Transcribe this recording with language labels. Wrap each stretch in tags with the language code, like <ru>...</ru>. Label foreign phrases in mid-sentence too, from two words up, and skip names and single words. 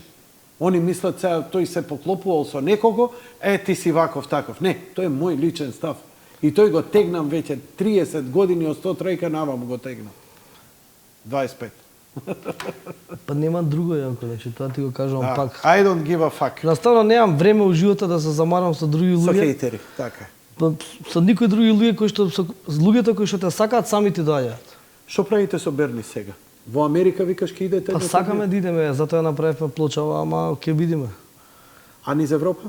<mk>Они мислат сега тој се поклопувал со некого, ти си ваков таков. Не, тој е мој личен став. И тој го тегнам веќе 30 години од 103 навам го тегнам. 25. Па нема друго, Јанко, значи тоа ти го кажувам пак.</mk> <en>I don't give a fuck.</en> <mk>Наставно немам време у живота да се замарам со други Со луѓе. хейтери, така. Со никои други луѓе кои што со луѓето кои што те сакаат сами ти доаѓаат. Што правите со Берни сега? Во Америка викаш ке идете? Па сакаме да идеме, затоа направивме плочава, ама ќе видиме. А низ Европа?</mk>